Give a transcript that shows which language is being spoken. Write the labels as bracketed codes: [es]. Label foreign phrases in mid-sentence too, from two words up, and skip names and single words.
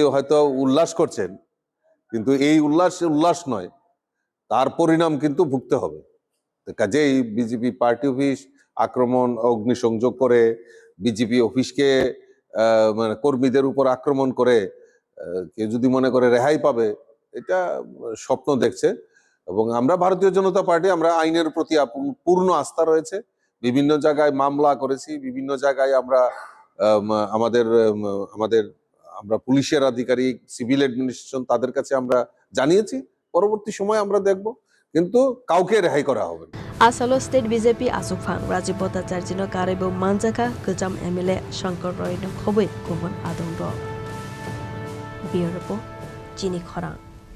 [bn] হয়তো উল্লাস করছেন কিন্তু এই উল্লাস নয় তার পরিণাম কিন্তু ভুগতে হবে কাজেই বিজেপি পার্টি অফিস আক্রমণ অগ্নিসংযোগ করে বিজেপি অফিসকে মানে কর্মীদের উপর আক্রমণ করে কেউ যদি মনে করে রেহাই পাবে এটা স্বপ্ন দেখছে এবং আমরা ভারতীয় জনতা পার্টি আমরা আইনের প্রতি পূর্ণ আস্থা রয়েছে বিভিন্ন জায়গায় মামলা করেছি বিভিন্ন জায়গায় আমরা আমরা পুলিশের আধিকারিক [en] civil administration [bn] তাদের কাছে আমরা জানিয়েছি পরবর্তী সময় আমরা দেখব কিন্তু কাউকে রেহাই করা হবে না [trp] Asalo State BJP Achukphang Rajib Bhattacharjee no Karaibo Manjaka Kejam MLA Shankar Roy no Khoboi Kubon Adong Ro Biar Report Chini Khorang